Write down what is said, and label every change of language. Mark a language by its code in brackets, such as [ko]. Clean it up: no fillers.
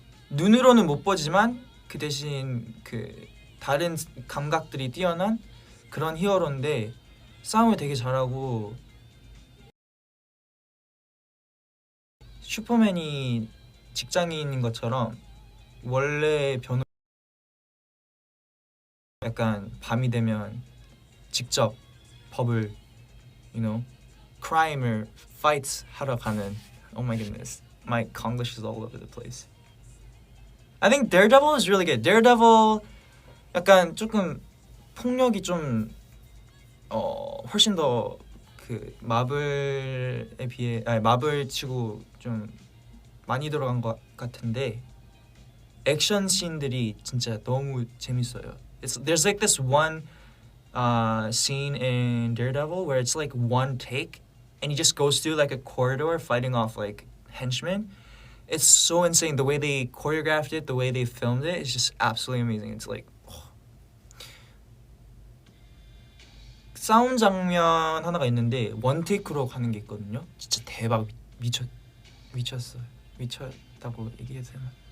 [ko] 눈으로는 못 보지만 그 대신 그 다른 감각들이 뛰어난 그런 히어로인데 싸움을 되게 잘하고 슈퍼맨이 직장인인 것처럼 원래 변호 약간 밤이 되면 직접 법을 [en] crime을 fights [ko] 하러 가는. [en] Oh my goodness, my Konglish is all over the place. I think Daredevil is really good. [ko] Daredevil 약간 조금 폭력이 좀 훨씬 더 그 마블에 비해 마블 치고 좀 많이 들어간 것 같은데 액션 씬들이 진짜 너무 재밌어요. [en] There's like this one scene in Daredevil where it's like one take and he just goes through like a corridor fighting off like henchmen. It's so insane the way they choreographed it, the way they filmed it. It's just absolutely amazing. It's like [ko] 싸움 장면 하나가 있는데 원 테이크로 가는 게 있거든요. 진짜 대박. 미쳤어요. 미쳤다고 얘기해도 되나?